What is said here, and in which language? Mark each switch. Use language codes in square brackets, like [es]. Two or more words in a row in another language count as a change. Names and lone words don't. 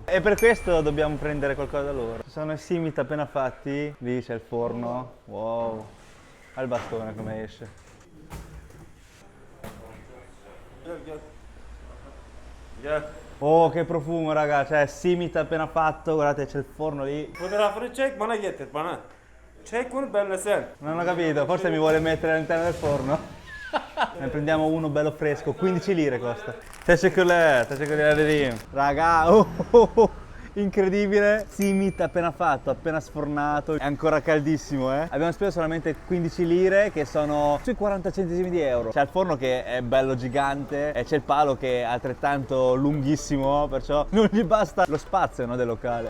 [it] E per questo dobbiamo prendere qualcosa da loro. Ci sono i simit appena fatti. Lì c'è il forno. Wow. Al bastone come esce. Oh, che profumo, raga, cioè simit appena fatto, guardate c'è il forno lì. [tr] Fotoğrafını çek bana getir bana. Çek bunu benle sen. [it] Non ho capito, forse mi vuole mettere all'interno del forno. Ne prendiamo uno bello fresco, 15 lire costa. [tr] Teşekkürler dediğim. [it] Raga, incredibile, simit appena fatto, appena sfornato, è ancora caldissimo, eh. Abbiamo speso solamente 15 lire che sono sui 40 centesimi di euro. C'è il forno che è bello gigante e c'è il palo che è altrettanto lunghissimo, perciò non gli basta lo spazio, no, del locale.